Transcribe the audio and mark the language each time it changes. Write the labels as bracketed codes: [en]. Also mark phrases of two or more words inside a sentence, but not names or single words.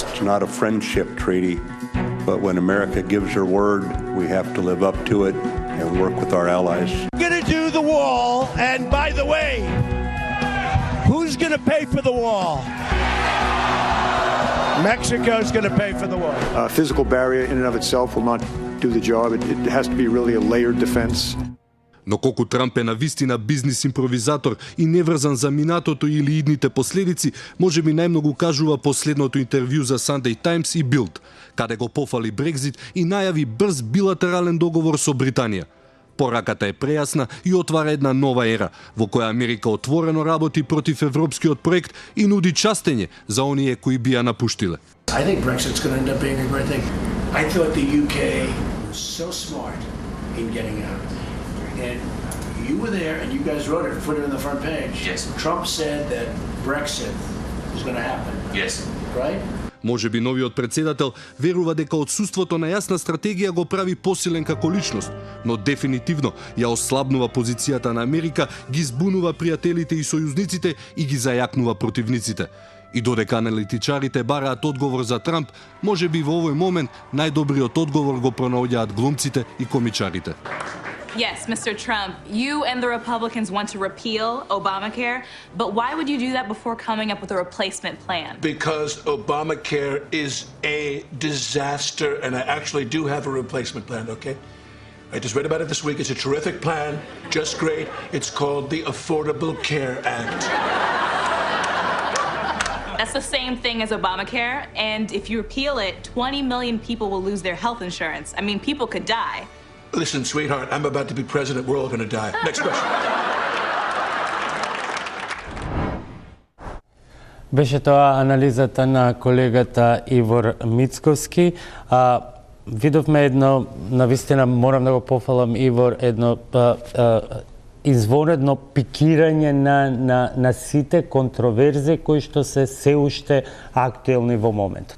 [en] It's not a friendship treaty, but when America gives her word, we have to live up to it and work with our allies. We're going to do the wall, and by the way, who's going to pay for the wall? Mexico's going to pay for the wall. A physical barrier in and of itself will not do the job. It has to be really a layered defense. [mk] Но колку Трамп е навистина бизнис импровизатор и неврзан за минатото или идните последици, може би најмногу кажува последното интервју за Sunday Times и Bild, каде го пофали Брекзит и најави брз билатерален договор со Британија. Пораката е прејасна и отвара една нова ера, во која Америка отворено работи против европскиот проект и нуди частење за оние кои би ја напуштиле. [en] I think Brexit's going to end up being a great thing. I thought the UK was so smart in getting out. And you were there and you guys wrote it, put it on the front page. Yes. Trump said that Brexit is going to happen. Yes. Right? [mk] Може би новиот председател верува дека отсуството на јасна стратегија го прави посилен како личност, но дефинитивно ја ослабнува позицијата на Америка, ги збунува пријателите и сојузниците и ги зајакнува противниците. И додека аналитичарите бараат одговор за Трамп, може би во овој момент најдобриот одговор го пронаоѓаат глумците и комичарите. [en] Yes, Mr. Trump, you and the Republicans want to repeal Obamacare, but why would you do that before coming up with a replacement plan? Because Obamacare is a disaster, and I actually do have a replacement plan, okay? I just read about it this week. It's a terrific plan, just great. It's called the Affordable Care Act. That's the same thing as Obamacare, and if you repeal it, 20 million people will lose their health insurance. I mean, people could die. Listen, sweetheart, I'm about to be president. We're all going to die. Next question. [mk] Беше тоа анализата на колегата Ивор Мицковски. Видовме едно, навистина морам да го пофалам Ивор, едно извонредно пикирање на сите контроверзии кои што се уште актуелни во моментот.